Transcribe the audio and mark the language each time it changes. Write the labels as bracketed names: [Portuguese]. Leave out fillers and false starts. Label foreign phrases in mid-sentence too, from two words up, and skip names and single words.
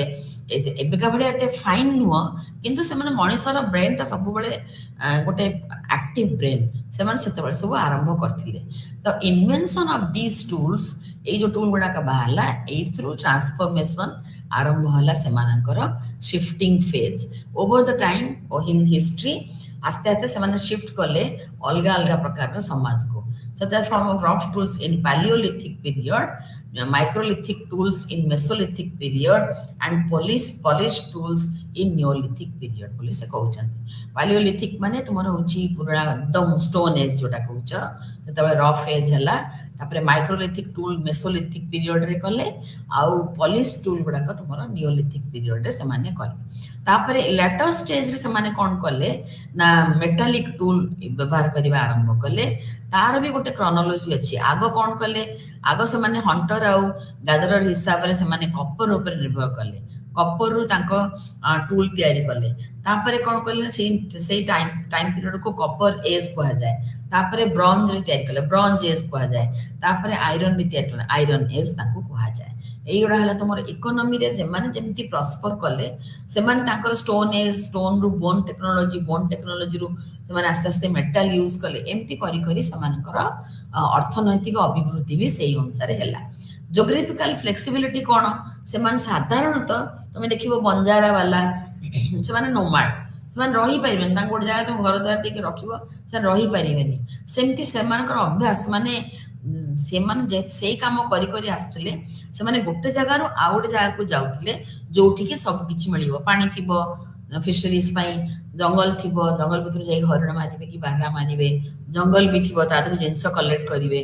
[Odia] ଏବେକା ଭଳିଆ ଏତେ ଫାଇନ୍ ନୁହଁ, କିନ୍ତୁ ସେମାନେ ମଣିଷର ବ୍ରେନ୍ଟା ସବୁବେଳେ ଗୋଟେ [English] active brain, [Odia] ସେମାନେ ସେତେବେଳେ ସବୁ ଆରମ୍ଭ କରିଥିଲେ। ତ [English] invention of this tools, [Odia] ଏଇ ଯେଉଁ ଟୁଲ୍ ଗୁଡ଼ାକ ବାହାରିଲା, ଏଇଥିରୁ ଟ୍ରାନ୍ସଫର୍ମେସନ୍ ଆରମ୍ଭ ହେଲା ସେମାନଙ୍କର ସିଫ୍ଟିଂ ଫେଜ୍। [English] over the time in history [Odia] ଆସ୍ତେ ଆସ୍ତେ ସେମାନେ ସିଫ୍ଟ କଲେ ଅଲଗା ଅଲଗା ପ୍ରକାରର ସମାଜକୁ। [English] such as form of rough tools in Paleolithic period, microlithic tools in Mesolithic period, and polished tools in Neolithic period [Odia] ବୋଲି ସେ କହୁଛନ୍ତି। ପାଲିଓଲିଥିକ୍ ମାନେ ତୁମର ହେଉଛି ପୁରା ଏକଦମ [English] stone age [Odia] ଯୋଉଟା କହୁଛ, ଯେତେବେଳେ [English] rough age [Odia] ହେଲା। ତାପରେ [English] microlithic tool Mesolithic [Odia] ପିରିୟଡ଼ରେ କଲେ, ଆଉ [English] polish tool [Odia] ଗୁଡ଼ାକ ତୁମର ନିଓଲିଥିକ୍ ପିରିୟଡ଼ରେ ସେମାନେ କଲେ। ତାପରେ ଲେଟର ଷ୍ଟେଜ୍ରେ ସେମାନେ କ'ଣ କଲେ ନା [English] metallic tool [Odia] ବ୍ୟବହାର କରିବା ଆରମ୍ଭ କଲେ। ତାର ବି ଗୋଟେ କ୍ରୋନୋଲୋଜି ଅଛି। ଆଗ କ'ଣ କଲେ, ଆଗ ସେମାନେ ହଣ୍ଟର ଆଉ ଗ୍ୟାଦରର ହିସାବରେ ସେମାନେ କପର ଉପରେ ନିର୍ଭର କଲେ, କପରରୁ ତାଙ୍କ ଟୁଲ୍ ତିଆରି କଲେ। ତାପରେ କ'ଣ କଲେ ନା ସେଇ ଟାଇମ୍ ପିରିୟଡ଼କୁ [English] copper age [Odia] କୁହାଯାଏ। ତାପରେ ବ୍ରଞ୍ଜରେ ତିଆରି କଲେ, [English] bronze age [Odia] କୁହାଯାଏ। ତାପରେ ଆଇରନରେ ତିଆରି କଲେ, [English] iron age [Odia] ତାକୁ କୁହାଯାଏ। ଏଇଗୁଡ଼ା ହେଲା ତୁମର ଇକୋନୋମିରେ ଯେମାନେ ଯେମିତି ପ୍ରସ୍ପର କଲେ, ସେମାନେ ତାଙ୍କର [English] stone age, [Odia] ସ୍ଟୋନରୁ [English] bone technology [Odia] ରୁ ସେମାନେ ଆସ୍ତେ ଆସ୍ତେ [English] metal use [Odia] କଲେ। ଏମିତି କରି କରି ସେମାନଙ୍କର ଅର୍ଥନୈତିକ ଅଭିବୃଦ୍ଧି ବି ସେଇ ଅନୁସାରେ ହେଲା। [English] geographical flexibility [Odia] କ'ଣ, ସେମାନେ ସାଧାରଣତଃ ତୁମେ ଦେଖିବ ବଞ୍ଜାରା ବାଲା ସେମାନେ ନୋମାଡ, ସେମାନେ ରହିପାରିବେନି, ତାଙ୍କୁ ଗୋଟେ ଜାଗା ତମେ ଘର ଦ୍ୱାର ଦେଇକି ରଖିବ ସେମାନେ ରହିପାରିବେନି। ସେମିତି ସେମାନଙ୍କର ଅଭ୍ୟାସ, ମାନେ ସେମାନେ ସେଇ କାମ କରି କରି ଆସୁଥିଲେ। ସେମାନେ ଗୋଟେ ଜାଗାରୁ ଆଉ ଗୋଟେ ଜାଗାକୁ ଯାଉଥିଲେ ଯୋଉଠିକି ସବୁ କିଛି ମିଳିବ, ପାଣି ଥିବ ଫିସରିଜ ପାଇଁ, ଜଙ୍ଗଲ ଥିବ, ଜଙ୍ଗଲ ଭିତରୁ ଯାଇ ହରିଣ ମାରିବେ କି ବାର୍ହା ମାରିବେ, ଜଙ୍ଗଲ ବି ଥିବ ତା ଦେହରୁ ଜିନିଷ କଲେକ୍ଟ କରିବେ।